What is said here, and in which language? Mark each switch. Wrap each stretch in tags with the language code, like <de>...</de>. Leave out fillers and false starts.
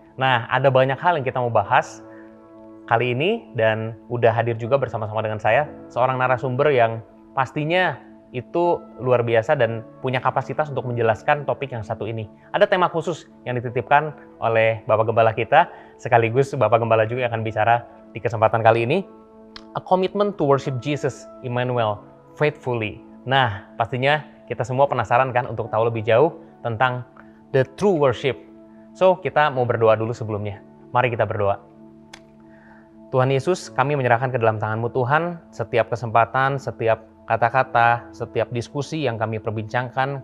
<id>Nah, ada banyak hal yang kita mau bahas kali ini, dan udah hadir juga bersama-sama dengan saya seorang narasumber yang pastinya itu luar biasa dan punya kapasitas untuk menjelaskan topik yang satu ini. Ada tema khusus yang dititipkan oleh Bapak Gembala kita, sekaligus Bapak Gembala juga yang akan bicara di kesempatan kali ini.</id> <en>A commitment to worship Jesus, Emmanuel, faithfully.</en> <id>Nah, pastinya kita semua penasaran kan untuk tahu lebih jauh tentang</id> <en>the true worship.</en> <id>So, kita mau berdoa dulu sebelumnya. Mari kita berdoa. Tuhan Yesus, kami menyerahkan ke dalam tangan-Mu Tuhan setiap kesempatan, setiap kata-kata, setiap diskusi yang kami perbincangkan.</id>